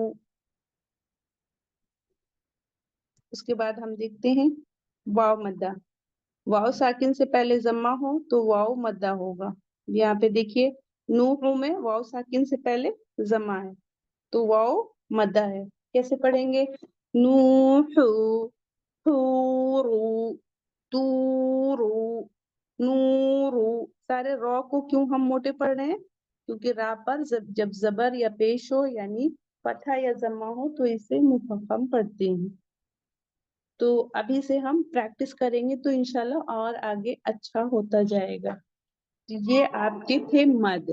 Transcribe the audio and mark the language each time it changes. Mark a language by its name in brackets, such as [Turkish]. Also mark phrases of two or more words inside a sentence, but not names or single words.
[Hindi] उसके बाद हम देखते हैं वाव मद्दा। वाव साकिन से पहले जम्मा हो तो वाव मद्दा होगा। यहाँ पे देखिए नूह में वाव साकिन से पहले जम्मा है तो वाव मद्दा है। कैसे पढ़ेंगे, [Arabic] نُوحُ، حُورُ، طُورُ، نُورُ. [Hindi] सारे रॉ को क्यों हम मोटे पढ़ रहे हैं, क्योंकि रा पर जब जबर या पेश हो यानी फतहा या जम्मा हो तो इसे मुफख्खम पढ़ते हैं। तो अभी से हम प्रैक्टिस करेंगे तो [Arabic] إن شاء الله [Hindi] और आगे अच्छा होता जाएगा। ये आपके थे मद।